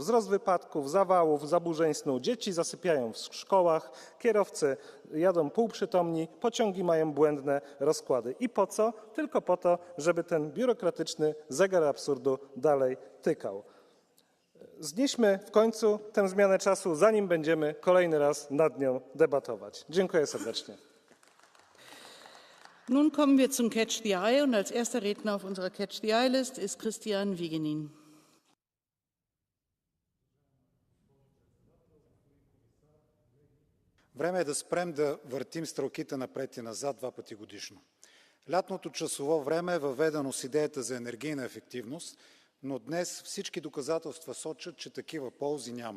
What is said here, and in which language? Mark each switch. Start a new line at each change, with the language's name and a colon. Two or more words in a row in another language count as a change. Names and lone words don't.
Polish: Wzrost wypadków, zawałów, zaburzeń snu. Dzieci zasypiają w szkołach, kierowcy jadą półprzytomni, pociągi mają błędne rozkłady. I po co? Tylko po to, żeby ten biurokratyczny zegar absurdu dalej tykał. Znieśmy w końcu tę zmianę czasu, zanim będziemy kolejny raz nad nią debatować. Dziękuję serdecznie.
German: Nun kommen wir zum
English: Catch the Eye
German: und als erster Redner auf unserer
English: Catch the Eye List
German: ist Christian Vigenin.
Bulgarian: Време е да спрем да въртим стрелките напред и назад 2 пъти годишно. Лятното часово време е въведено с идеята за енергийна ефективност, но днес всички доказателства сочат, че такива ползи няма.